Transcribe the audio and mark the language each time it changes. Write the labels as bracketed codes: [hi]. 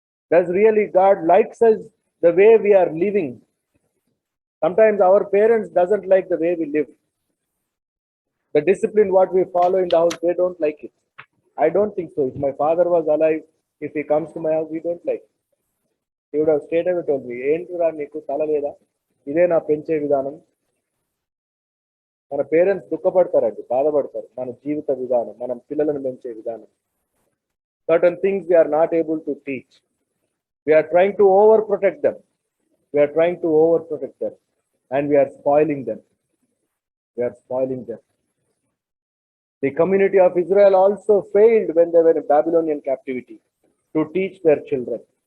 [en] Does really God likes us the way we are living? Sometimes our parents doesn't like the way we live. The discipline what we follow in the house, they don't like it. I don't think so. If my father was alive, if he comes to my house, we don't like it. He would have straight away told me, [te] ఏంటిరా నీకు తల లేదా, ఇదే నా పెంచే విధానం. మన parents దుఃఖపడతారండి, బాధపడతారు మన జీవిత విధానం, మనం పిల్లలను పెంచే విధానం. [en] Certain things we are not able to teach. We are trying to overprotect them. We are trying to overprotect them, and we are spoiling them. We are spoiling them. The community of Israel also failed when they were in Babylonian captivity to teach their children.